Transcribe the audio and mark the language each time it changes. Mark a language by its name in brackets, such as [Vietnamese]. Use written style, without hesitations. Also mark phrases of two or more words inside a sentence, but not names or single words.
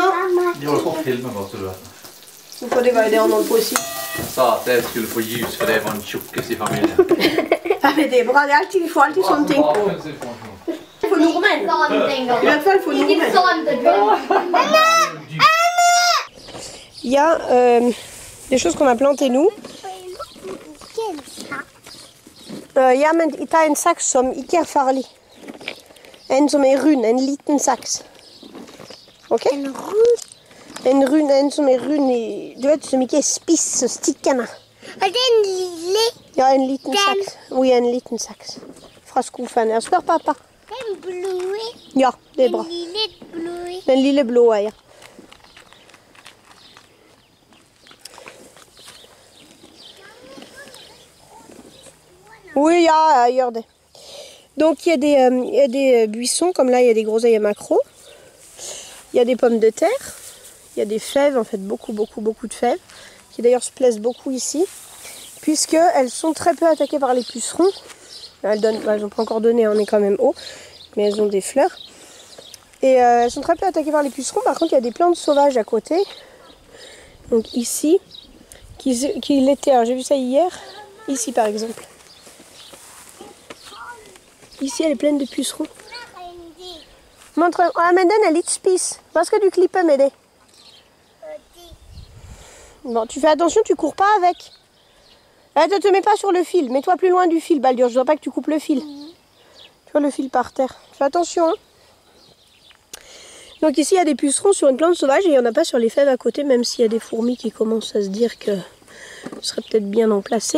[Norwegian] De har fått filmen bare, så du vet. Hvorfor det var jo det han holdt på å si. Jeg sa at jeg skulle få jus, for det var den tjukkeste i familien. Ja, men det er bra, vi får alltid sånne ting på. For nordmenn. I hvert fall for nordmenn. Ikke sånn det blir. [French] il y a des choses qu'on a plantées nous. [Norwegian] Ja, men ik tar en saks som ikke er farlig. En som er rund, en liten saks. Ok? En rund, en som er rund i, du vet, som ikke er spiss og stikkende. Og det er en lille. Ja, en liten saks. Oui, en liten saks. Fra skuffen. Jeg spør pappa. Den blå. Ja, det er bra. Den lille blå. Den lille blå, ja. Oui, ja, jeg gjør det. [French] Donc il y a des buissons, comme là il y a des groseilles maquereaux. Il y a des pommes de terre. Il y a des fèves, en fait beaucoup de fèves. Qui d'ailleurs se plaisent beaucoup ici. Puisqu'elles sont très peu attaquées par les pucerons. Elles n'ont pas encore donné, on est quand même haut. Mais elles ont des fleurs. Et elles sont très peu attaquées par les pucerons. Par contre il y a des plantes sauvages à côté. Donc ici, qui l'étaient. Alors j'ai vu ça hier. Ici par exemple. Ici, elle est pleine de pucerons. Montre. [Norwegian] Ah, men den er litt spiss. Hva skal du klippe med det? [French] Bon, tu fais attention, tu cours pas avec. Ne te mets pas sur le fil. Mets-toi plus loin du fil, Baldur. Je ne veux pas que tu coupes le fil. Tu vois le fil par terre. Fais attention. Hein. Donc ici, il y a des pucerons sur une plante sauvage et il n'y en a pas sur les fèves à côté, même s'il y a des fourmis qui commencent à se dire que ce serait peut-être bien emplacé.